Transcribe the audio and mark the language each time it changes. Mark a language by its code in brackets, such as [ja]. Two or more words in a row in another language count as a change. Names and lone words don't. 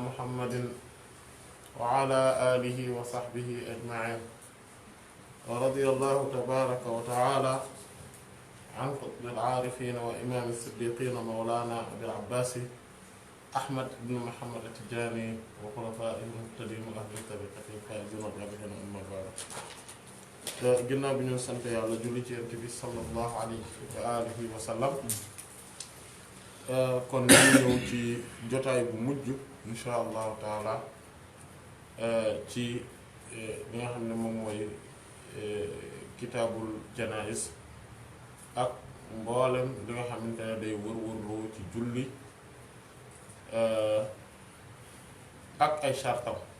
[ar] محمد وعلى آله وصحبه أجمعين ورضي الله تبارك وتعالى عن قطب العارفين وإمام الصديقين مولانا أبي العباس أحمد بن محمد التجاني وخلفائه المهتدين وأهل طريقته الفائزين الرابحين أما بعد. [wo] ginnaaw bi ñu sant yàlla julli ci Yonent bi [ar] صلى الله عليه وعلى آله وسلم [wo] kon ñu ñëw ci jotaay bu mujj [ar] إن شاء الله تعالى [wo] ci li nga xam ne moom mooy [ar] كتاب الجنائز [wo] ak mboolem li nga xamante ne day wër-wërloo ci julli ak ay chartam